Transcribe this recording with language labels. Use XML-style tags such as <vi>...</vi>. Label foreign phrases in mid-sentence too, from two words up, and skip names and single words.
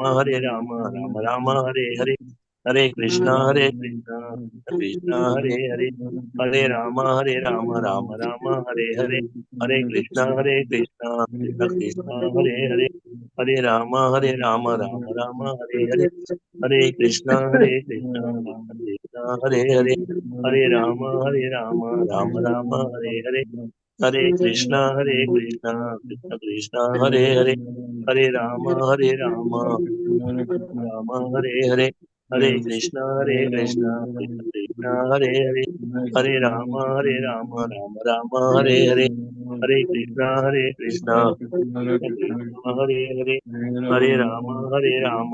<sa>રામ હરે હરે, હરે કૃષ્ણ કૃષ્ણ કૃષ્ણ હરે હરે, હરે રામ રામ હરે હરે, હરે કૃષ્ણ કૃષ્ણ કૃષ્ણ હરે હરે, હરે રામ રામ રામ હરે હરે, હરે કૃષ્ણ કૃષ્ણ કૃષ્ણ હરે હરે, હરે રામ રામ રામ હરે હરે, हरे कृष्णा कृष्ण कृष्ण हरे हरे, हरे राम राम हरे हरे, हरे कृष्णा कृष्ण कृष्ण हरे हरे, हरे राम राम राम हरे हरे, हरे कृष्णा कृष्ण हरे हरे, हरे राम राम</sa>